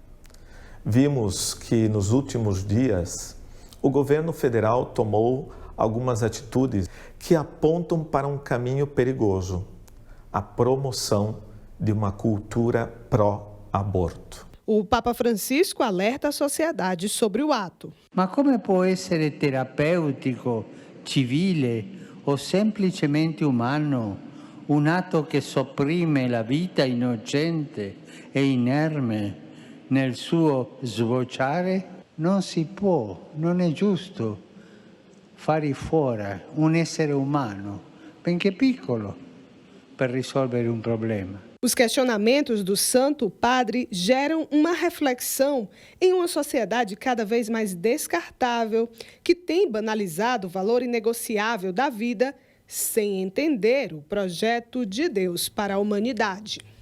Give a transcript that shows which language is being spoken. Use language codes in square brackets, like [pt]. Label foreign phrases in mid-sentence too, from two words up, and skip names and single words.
[pt] Vimos que nos últimos dias o governo federal tomou algumas atitudes que apontam para um caminho perigoso, a promoção de uma cultura pró-aborto. O Papa Francisco alerta a sociedade sobre o ato. [it] Ma come può essere terapeutico, civile o semplicemente umano un atto che sopprime la vita innocente e inerme nel suo sbocciare? Non si può, non è giusto fare fuori un essere umano, benché piccolo, per risolvere un problema. [pt] Os questionamentos do Santo Padre geram uma reflexão em uma sociedade cada vez mais descartável, que tem banalizado o valor inegociável da vida, sem entender o projeto de Deus para a humanidade.